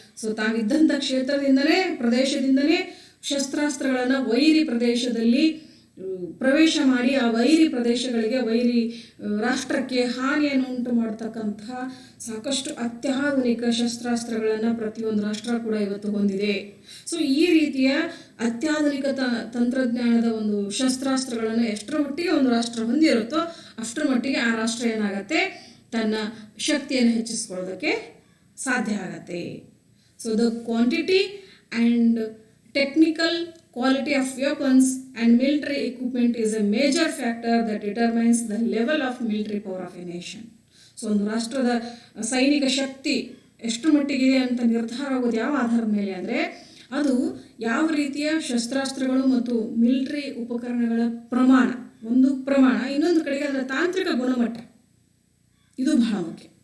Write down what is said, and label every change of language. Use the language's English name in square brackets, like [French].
[Kannada] So ತಾವಿದ್ದಂಥ ಕ್ಷೇತ್ರದಿಂದಲೇ, ಪ್ರದೇಶದಿಂದಲೇ ಶಸ್ತ್ರಾಸ್ತ್ರಗಳನ್ನು ವೈರಿ ಪ್ರದೇಶದಲ್ಲಿ ಪ್ರವೇಶ ಮಾಡಿ ಆ ವೈರಿ ಪ್ರದೇಶಗಳಿಗೆ, ವೈರಿ ರಾಷ್ಟ್ರಕ್ಕೆ ಹಾನಿಯನ್ನು ಉಂಟು ಮಾಡತಕ್ಕಂತಹ ಸಾಕಷ್ಟು ಅತ್ಯಾಧುನಿಕ ಶಸ್ತ್ರಾಸ್ತ್ರಗಳನ್ನು ಪ್ರತಿಯೊಂದು ರಾಷ್ಟ್ರ ಕೂಡ ಇವತ್ತು ಹೊಂದಿದೆ. ಸೊ ಈ ರೀತಿಯ ಅತ್ಯಾಧುನಿಕ ತಂತ್ರಜ್ಞಾನದ ಒಂದು ಶಸ್ತ್ರಾಸ್ತ್ರಗಳನ್ನು ಎಷ್ಟರ ಮಟ್ಟಿಗೆ ಒಂದು ರಾಷ್ಟ್ರ ಹೊಂದಿರುತ್ತೋ ಅಷ್ಟರ ಮಟ್ಟಿಗೆ ಆ ರಾಷ್ಟ್ರ ಏನಾಗತ್ತೆ, ತನ್ನ ಶಕ್ತಿಯನ್ನು ಹೆಚ್ಚಿಸ್ಕೊಳ್ಳೋದಕ್ಕೆ ಸಾಧ್ಯ ಆಗತ್ತೆ. [English] So the quantity and technical quality of weapons and military equipment is a major factor that determines the level of military power of a nation. [Kannada] So ಒಂದು ರಾಷ್ಟ್ರದ ಸೈನಿಕ ಶಕ್ತಿ ಎಷ್ಟು ಮಟ್ಟಿಗಿದೆ ಅಂತ ನಿರ್ಧಾರ ಆಗೋದು ಯಾವ ಆಧಾರದ ಮೇಲೆ ಅಂದರೆ, ಅದು ಯಾವ ರೀತಿಯ ಶಸ್ತ್ರಾಸ್ತ್ರಗಳು ಮತ್ತು ಮಿಲಿಟರಿ ಉಪಕರಣಗಳ ಪ್ರಮಾಣ, ಒಂದು ಪ್ರಮಾಣ, ಇನ್ನೊಂದು ಕಡೆಗೆ ಅದರ ತಾಂತ್ರಿಕ ಗುಣಮಟ್ಟ. ಇದು ಬಹಳ ಮುಖ್ಯ.